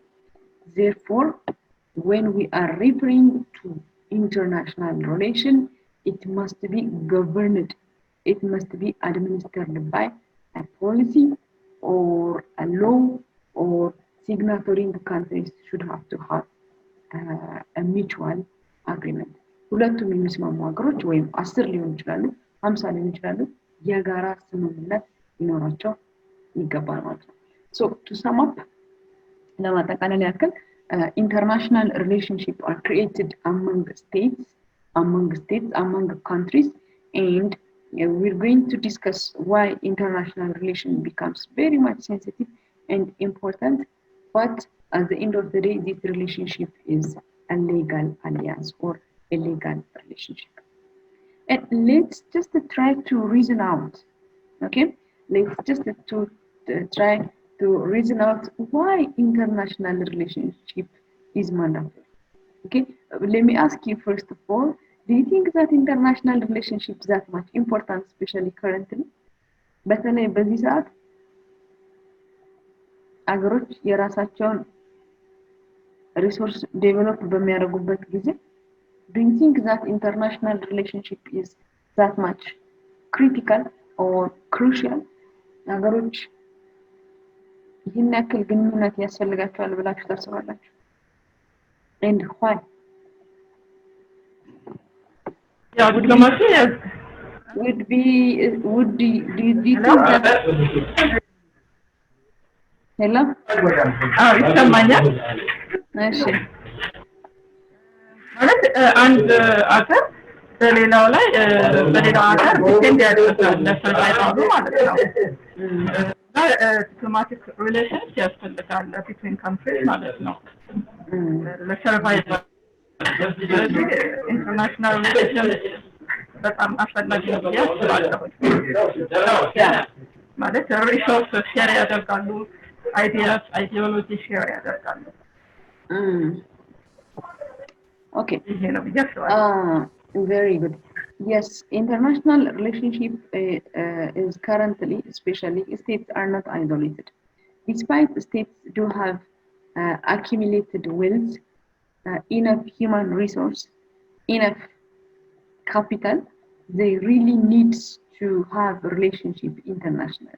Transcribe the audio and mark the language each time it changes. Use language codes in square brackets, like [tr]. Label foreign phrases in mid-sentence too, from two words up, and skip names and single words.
[en] Therefore, when we are referring to international relation, it must be governed, it must be administered by a policy or a law, or signatory countries should have to have a mutual agreement. [am] ሁለቱም የሚስማሙ ሀገሮች ወይም 10 ሊሆን ይችላሉ 50 ሊሆን ይችላሉ የጋራ ስምምነት ሊኖራቸው ይገባል ማለት [en] ነው። So to sum up, [am] ለማጠቃለል ያክል [en] international relationships are created among states, among countries, and we're going to discuss why international relation becomes very much sensitive and important, but at the end of the day, this relationship is a legal alliance or a legal relationship. And let's just try to reason out Okay, let's just to try to reason out why international relationship is mandatory. Okay, let me ask you first of all, do you think that international relationships that much important, especially currently? [am] በተለይ በዚህ ሰዓት አገሮች የራሳቸውን [en] resource develop [am] በሚያደርጉበት ጊዜ [en] do you think that international relationship is that much critical or crucial? [am] ሀገሮች ይህን ያክል ግንኙነት ያስፈልጋቸዋል ብላችሁ ታስባላችሁ? [en] And why? Yeah, diplomacy is Would do you think that hello? [am] ይሰማኛል። እሺ ማለት አንድ አገር በሌላው ላይ በሌላው ሀገር ዲፔንድ ያደርጋል ለሰርቫይቫሉ ማለት ነው። [en] diplomatic relations [am] ያስፈልጋል [en] between countries [am] ማለት ነው ለሰርቫይቫል። ስለዚህ [en] international relations [am] በጣም አስፈላጊ ነው ብዬ አስባለሁ። ማለት [en] resource share [am] ያደርጋሉ፣ [en] ideology share [am] ያደርጋሉ። [en] Okay. [am] ይሄ ነው ብዬ አስባለሁ። [en] Very good. Yes, international relationship is currently, especially states are not isolated. Despite states do have accumulated wealth, enough human resource, enough capital, they really need to have a relationship internationally.